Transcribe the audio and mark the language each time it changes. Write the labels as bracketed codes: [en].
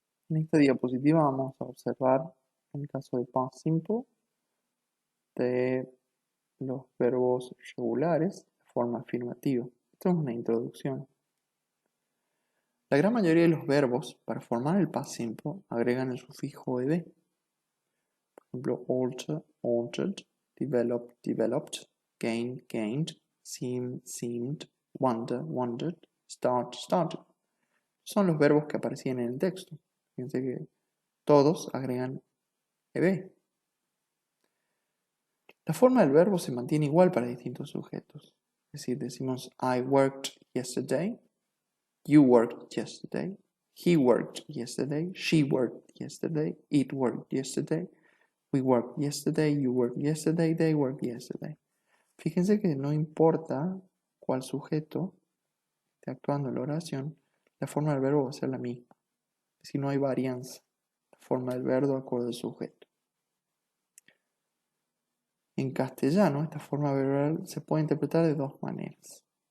[es] en esta diapositiva vamos a observar el caso de past simple de los verbos regulares de forma afirmativa. Esto es una introducción. La gran mayoría de los verbos para formar el past simple agregan el sufijo ed. Por ejemplo, [en] alter, altered, develop, developed, gain, gained, seem, seemed, wonder, wondered, start, started. [es] Son los verbos que aparecían en el texto. Fíjense que todos agregan ed. La forma del verbo se mantiene igual para distintos sujetos. Es decir, decimos [en] I worked yesterday, you worked yesterday, [es] he worked yesterday, she worked yesterday, it worked yesterday, we worked yesterday, you worked yesterday, they worked yesterday. Fíjense que no importa cuál sujeto esté actuando en la oración, la forma del verbo va a ser la misma. Si no hay varianza, la forma del verbo de acuerdo al sujeto. En castellano, esta forma verbal se puede interpretar de dos maneras.